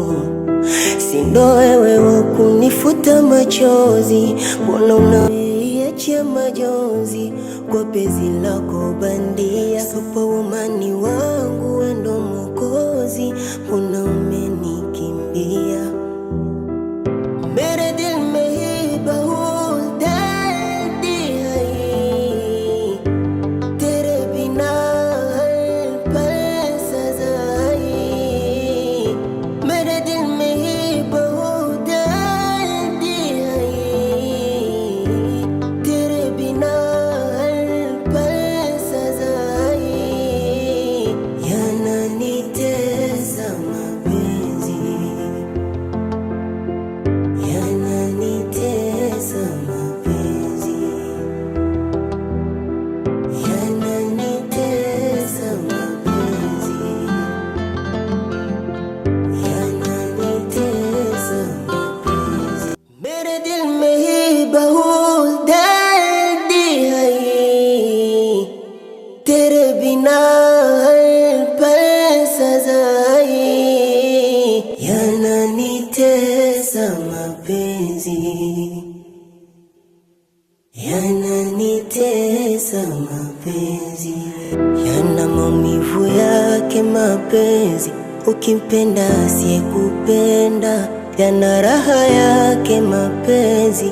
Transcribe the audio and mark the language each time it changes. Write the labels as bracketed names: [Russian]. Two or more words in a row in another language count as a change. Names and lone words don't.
[Swahili] Sindo wewe wakunifuta machozi, mbona unaiachia majonzi kwa penzi lako bandia. Superwoman wangu wendo mwokozi, mbona umenikimbia? [Hindi] मेरे दिल में ही बहुत दर्द है, तेरे बिना हर पल सजा है। मेरे दिल में ही बहुत दर्द है, तेरे बिना हर पल सजा है। [Swahili] yananitesa mapenzi, yananitesa mapenzi, yananitesa mapenzi, yananitesa mapenzi. [Hindi] मेरे दिल में ही बहुत दर्द है, तेरे बिना हर पल सजा है। [Swahili] yananitesa mapenzi, yananitesa mapenzi, yana maumivu yake mapenzi. Ukimpenda asiyekupenda, yana raha yake mapenzi.